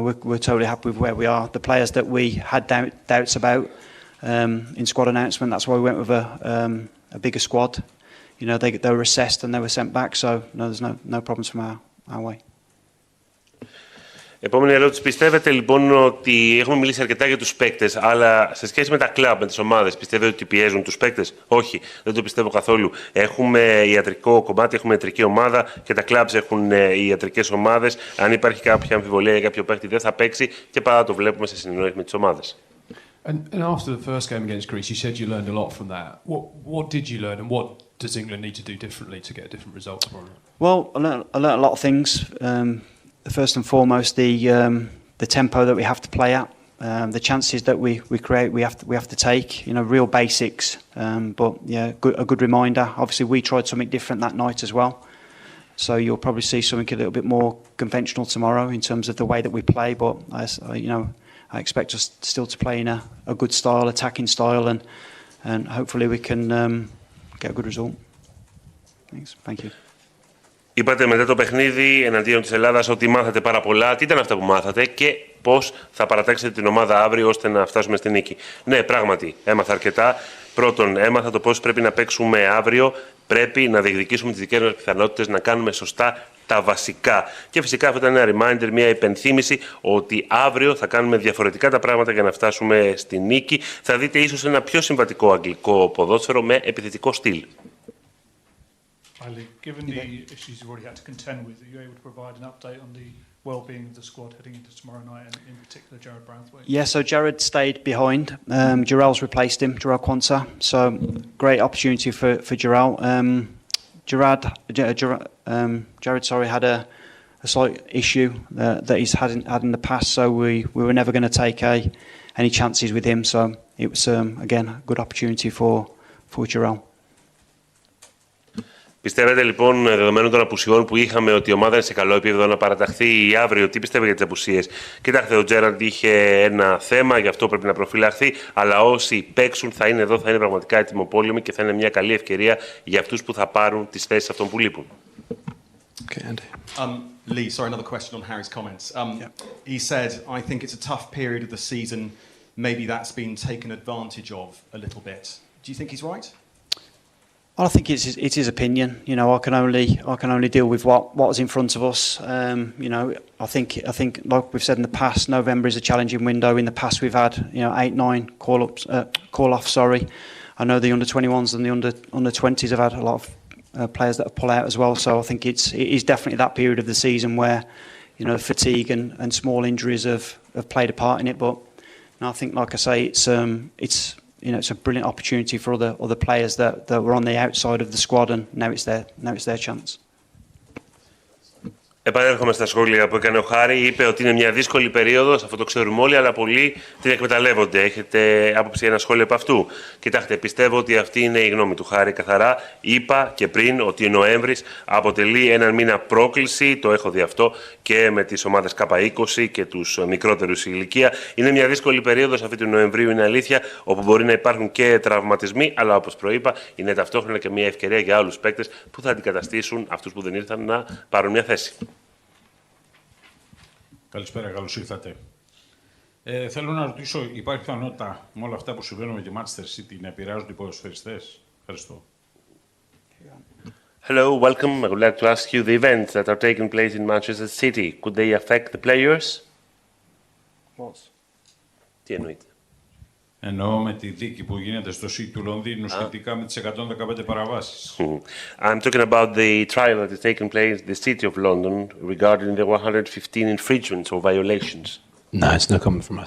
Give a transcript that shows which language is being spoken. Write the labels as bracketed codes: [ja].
[en] We're totally happy with where we are. The players that we had doubts about in squad announcement, that's why we went with a bigger squad. They were assessed and they were sent back. So there's no problems from our way. [el] Επόμενη ερώτηση. Πιστεύετε λοιπόν ότι έχουμε μιλήσει αρκετά για τους παίκτες, αλλά σε σχέση με τα κλαμπ, με τις ομάδες, πιστεύετε ότι πιέζουν τους παίκτες? Όχι, δεν το πιστεύω καθόλου. Έχουμε ιατρικό κομμάτι, έχουμε ιατρική ομάδα και τα κλαμπs έχουν ιατρικές ομάδες. Αν υπάρχει κάποια αμφιβολία για κάποιο παίκτη, δεν θα παίξει και πάντα το βλέπουμε σε συνεννόηση με τις ομάδες. [en] And after the first game against Greece, you said you learned a lot from that. What did you learn, and what does England need to do differently to get different results from it? Well, I learned a lot of things. First and foremost, the tempo that we have to play at, the chances that we create, we have to take. Real basics. But a good reminder. Obviously, we tried something different that night as well. So you'll probably see something a little bit more conventional tomorrow in terms of the way that we play. But I expect us still to play in a good style, attacking style, and hopefully we can get a good result. Thanks. Thank you. [el] Είπατε μετά το παιχνίδι εναντίον της Ελλάδας ότι μάθατε πάρα πολλά. Τι ήταν αυτά που μάθατε και πώς θα παρατάξετε την ομάδα αύριο ώστε να φτάσουμε στη νίκη? Ναι, πράγματι, έμαθα αρκετά. Πρώτον, έμαθα το πώς πρέπει να παίξουμε αύριο. Πρέπει να διεκδικήσουμε τις δικές μας πιθανότητες, να κάνουμε σωστά τα βασικά. Και φυσικά αυτό ήταν ένα reminder, μια υπενθύμηση ότι αύριο θα κάνουμε διαφορετικά τα πράγματα για να φτάσουμε στη νίκη. Θα δείτε ίσως ένα πιο συμβατικό αγγλικό ποδόσφαιρο με επιθετικό στυλ. [en] Given the issues you've already had to contend with, are you able to provide an update on the well-being of the squad heading into tomorrow night, and in particular Jared Branthwaite? Yeah, so Jared stayed behind. Jarrell's replaced him, Jarrell Quansah. So great opportunity for Jarrell. Jared had a slight issue that he's had in the past, so we were never going to take any chances with him. So it was again a good opportunity for Jarrell. [el] Πιστεύετε λοιπόν, δεδομένων των απουσιών που είχαμε, ότι η ομάδα είναι σε καλό επίπεδο να παραταχθεί αύριο? Τι πιστεύετε για τις απουσίες? Κοιτάξτε, ο Τζέραντ είχε ένα θέμα, γι' αυτό πρέπει να προφυλαχθεί. Αλλά όσοι παίξουν θα είναι εδώ, θα είναι πραγματικά ετοιμοπόλεμοι και θα είναι μια καλή ευκαιρία για αυτούς που θα πάρουν τις θέσεις αυτών που λείπουν. [en] Okay, Andy. Lee, sorry, another question on Harry's comments. He said, I think it's a tough period of the season. Maybe that's been taken advantage of a little bit. Do you think he's right? I think it's his opinion. You know, I can only deal with what's in front of us. You know, I think like we've said in the past, November is a challenging window. In the past, we've had 8-9 call offs. Sorry, I know the under-21s and the under-20s have had a lot of players that have pulled out as well. So I think it is definitely that period of the season where fatigue and small injuries have played a part in it. But I think, like I say, it's a brilliant opportunity for other players that were on the outside of the squad, and now it's their chance. [el] Επανέρχομαι στα σχόλια που έκανε ο Χάρη. Είπε ότι είναι μια δύσκολη περίοδος, αυτό το ξέρουμε όλοι, αλλά πολλοί την εκμεταλλεύονται. Έχετε άποψη για ένα σχόλιο από αυτού? Κοιτάξτε, πιστεύω ότι αυτή είναι η γνώμη του Χάρη καθαρά. Είπα και πριν ότι ο Νοέμβρης αποτελεί έναν μήνα πρόκληση, το έχω δει αυτό και με τις ομάδες K20 και τους μικρότερους σε ηλικία. Είναι μια δύσκολη περίοδος αυτή του Νοεμβρίου, είναι αλήθεια, όπου μπορεί να υπάρχουν και τραυματισμοί, αλλά όπως προείπα, είναι ταυτόχρονα και μια ευκαιρία για άλλους παίκτες που θα αντικαταστήσουν αυτούς που δεν ήρθαν να πάρουν μια θέση. Καλησπέρα, καλώς ήρθατε. Θέλω να ρωτήσω, υπάρχει πιθανότητα με όλα αυτά που συμβαίνουν με τη Manchester City να επηρεάζουν οι ποδοσφαιριστές? Ευχαριστώ. [en] Hello, welcome. I would like to ask you the events that are taking place in Manchester City. Could they affect the players? What? [el] Τι εννοείται? Εννοώ με τη δίκη που γίνεται στο City του Λονδίνου σχετικά με τις 115 παραβάσεις. [en] I'm talking about the trial that is taking place in the City of London regarding the 115 infringements or violations. No, it's no comment from us.